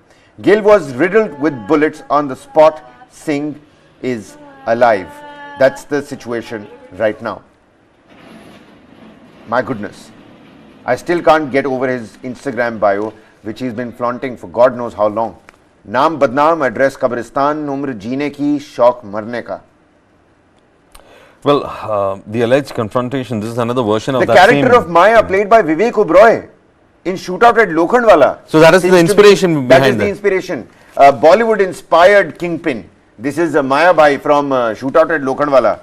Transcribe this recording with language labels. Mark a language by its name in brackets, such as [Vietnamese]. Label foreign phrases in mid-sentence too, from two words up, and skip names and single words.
[English] Gill was riddled with bullets on the spot. Singh is alive. That's the situation right now. My goodness. I still can't get over his Instagram bio, which he's been flaunting for God knows how long. [Hindi] नाम बदनाम, address कब्रिस्तान, उम्र जीने की, शौक़ मरने का. [English] Well, the alleged confrontation, this is another version of the that character of Maya, played by Vivek Oberoi in Shootout at Lokhandwala. So that is the inspiration behind that. That is the inspiration. Bollywood inspired Kingpin. This is Maya Bhai from Shootout at Lokhandwala.